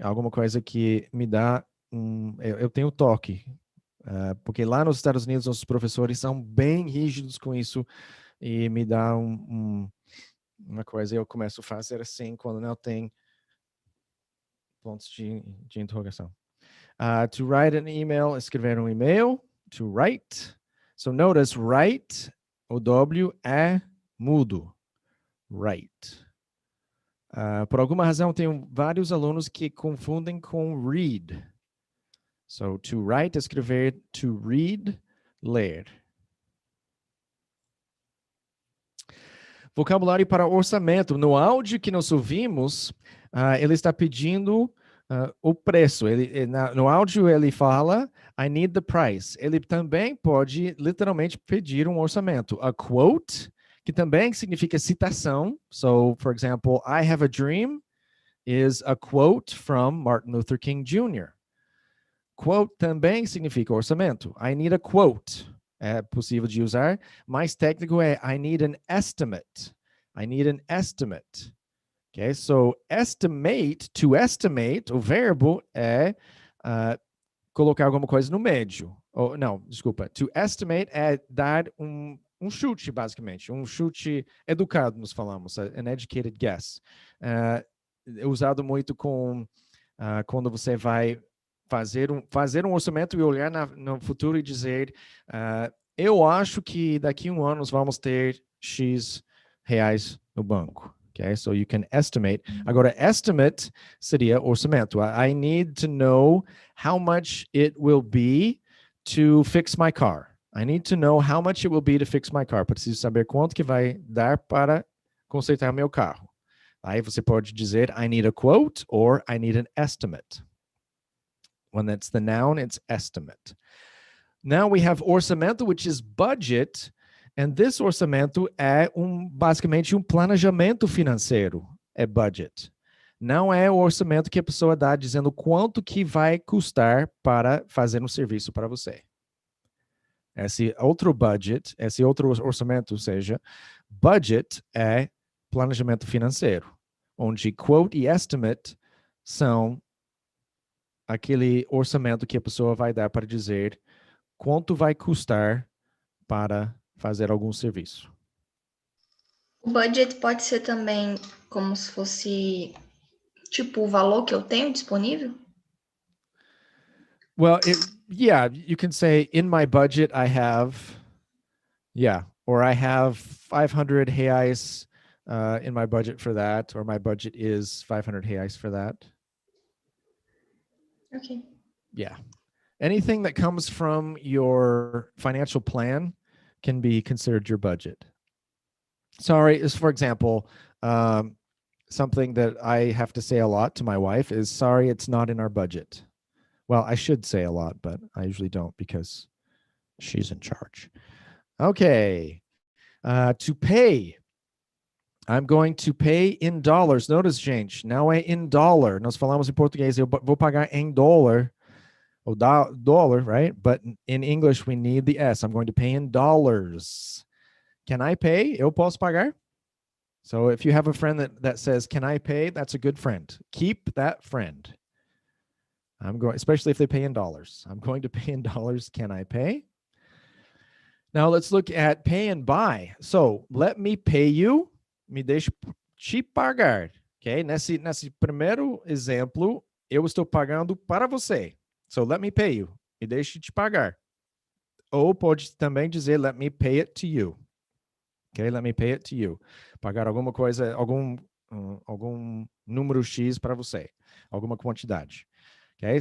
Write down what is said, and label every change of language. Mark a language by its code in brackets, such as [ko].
[pt] Alguma coisa que me dá eu tenho toque, porque lá nos Estados Unidos nossos professores são bem rígidos com isso e me dá uma coisa, eu começo a fazer assim quando não tem pontos de interrogação. [en] To write an email, [pt] escrever email. [en] To write. So notice, write, [pt] o W é mudo. [en] Write. [pt] Por alguma razão, tenho vários alunos que confundem com read. [en] So to write, escrever, to read, ler. [pt] Vocabulário para orçamento. No áudio que nós ouvimos, ele está pedindo o preço. No áudio ele fala, [en] I need the price. [pt] Ele também pode literalmente pedir um orçamento. A quote, que também significa citação. [en] So, for example, I have a dream is a quote from Martin Luther King Jr. [pt] Quote também significa orçamento. [en] I need a quote. [pt] É possível de usar. Mais técnico é [en] I need an estimate. I need an estimate. Okay, so estimate, to estimate, [pt] o verbo é colocar alguma coisa no médio. Não, desculpa. To estimate é dar um chute, basicamente. Um chute educado, nos falamos. [en] An educated guess. [pt] É usado muito com quando você vai fazer um orçamento e olhar no futuro e dizer eu acho que daqui a 1 ano vamos ter X reais no banco. [en] Okay, so you can estimate. [pt] Agora, estimate seria orçamento. [en] I need to know how much it will be to fix my car. I need to know how much it will be to fix my car. [pt] Preciso saber quanto que vai dar para consertar meu carro. Aí você pode dizer, [en] I need a quote or I need an estimate. When that's the noun, it's estimate. Now we have orçamento, which is budget. And this [pt] orçamento é basicamente um planejamento financeiro. É budget. Não é o orçamento que a pessoa dá dizendo quanto que vai custar para fazer um serviço para você. Esse outro budget, esse outro orçamento, ou seja, budget é planejamento financeiro, onde quote e estimate são aquele orçamento que a pessoa vai dar para dizer quanto vai custar para fazer algum serviço. O budget pode ser também como se fosse tipo o valor que eu tenho disponível? [en] Well, yeah, you can say in my budget I have, or I have 500 reais in my budget for that, or my budget is 500 reais for that. Ok. Yeah. Anything that comes from your financial plan can be considered your budget. Sorry, is for example, something that I have to say a lot to my wife is, sorry, it's not in our budget. Well, I should say a lot, but I usually don't because she's in charge. Okay. To pay. I'm going to pay in dollars. [pt] Notice, gente, não é in dollar. Nós falamos em português, eu vou pagar em dólar. [en] Or dollar, right? But in English, we need the S. I'm going to pay in dollars. Can I pay? [pt] Eu posso pagar? [en] So if you have a friend that says, can I pay? That's a good friend. Keep that friend. Especially if they pay in dollars. I'm going to pay in dollars. Can I pay? Now let's look at pay and buy. So let me pay you. [pt] Me deixe te pagar. [en] Okay? [pt] Nesse primeiro exemplo, eu estou pagando para você. [en] So let me pay you. [pt] Me deixe te pagar. Ou pode também dizer, [en] let me pay it to you. Okay? Let me pay it to you. [pt] Pagar alguma coisa, algum número X para você. Alguma quantidade. Okay?